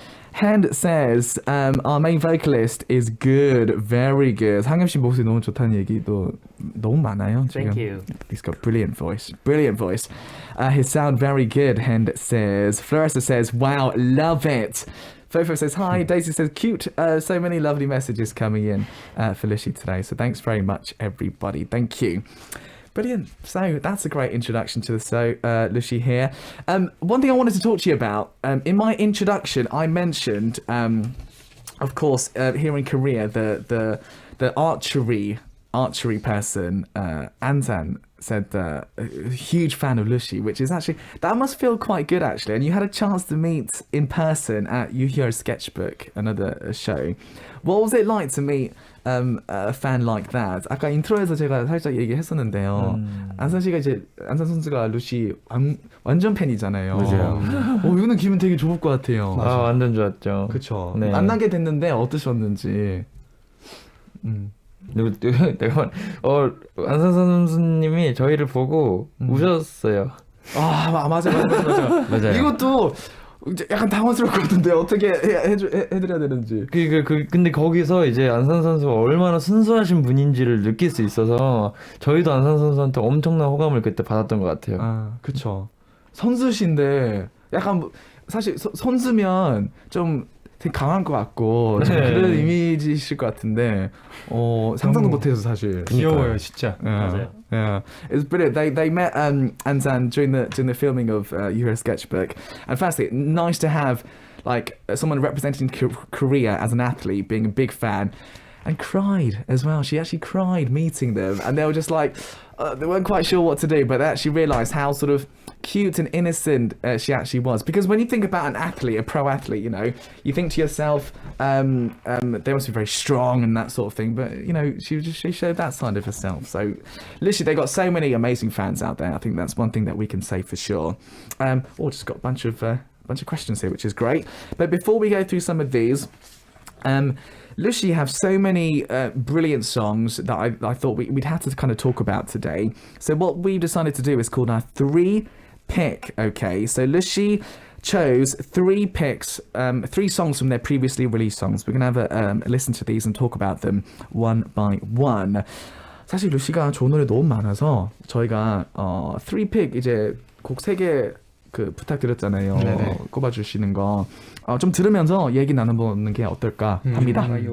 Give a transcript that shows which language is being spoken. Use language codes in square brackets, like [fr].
[en] Hand says, our main vocalist is good, very good. [ko] 상엽 씨 목소리 너무 좋다는 얘기도 너무 많아요. 지금. [en] Thank you. He's got brilliant voice. Brilliant voice. His sound very good, Hand says. Florissa says, wow, love it. Fofo says, hi. Daisy says, cute. So many lovely messages coming in for Lushi today. So thanks very much, everybody. Thank you. Brilliant. So that's a great introduction to the show, Lushi here. One thing I wanted to talk to you about, in my introduction, I mentioned, of course, here in Korea, the archery person, Ansan, said a huge fan of Lushi, which is actually, that must feel quite good actually. And you had a chance to meet in person at Yuhyo Sketchbook, another show. What was it like to meet a fan like that? [ko] 아까 인트로에서 제가 살짝 얘기했었는데요. 안산 씨가 이제 안산 선수가 루시 완전 팬이잖아요. 맞아요. 이거는 기분 되게 좋을 것 같아요. 완전 좋았죠. 그렇죠. 네. 만나게 됐는데 어떠셨는지. 내가 안산 선수님이 저희를 보고 우셨어요. 맞아. 맞아요. 이것도 약간 당황스럽거든요. 어떻게 해드려야 되는지. 근데 거기서 이제 안산 선수가 얼마나 순수하신 분인지를 느낄 수 있어서 저희도 안산 선수한테 엄청난 호감을 그때 받았던 것 같아요. 그쵸. 선수신데 약간 사실 선수면 좀 되게 강한 것 같고 좀 그런 이미지이실 것 같은데 상상도 못해서 사실 귀여워요 진짜. 맞아요. [en] Yeah, it's brilliant. They met Ansan during the filming of Yuhyo Sketchbook, and firstly, nice to have like someone representing Korea as an athlete, being a big fan, and cried as well. She actually cried meeting them, and they were just like they weren't quite sure what to do, but they actually realised how sort of cute and innocent she actually was. Because when you think about an athlete, a pro athlete, you know, you think to yourself, they must be very strong and that sort of thing. But you know, she showed that side of herself. So, literally, they got so many amazing fans out there. I think that's one thing that we can say for sure. Just got a bunch of questions here, which is great. But before we go through some of these, Lushi have so many brilliant songs that I thought we'd have to kind of talk about today. So what we decided to do is called our 3-pick. Okay, so Lushi chose 3 picks, 3 songs from their previously released songs. We're gonna have a listen to these and talk about them one by one. [ko] 사실 루시가 좋은 노래 너무 많아서 저희가 3픽 이제 곡 3개 그 부탁드렸잖아요. 꼽아주시는 거. 좀 들으면서 얘기 나눠보는 게 어떨까 합니다.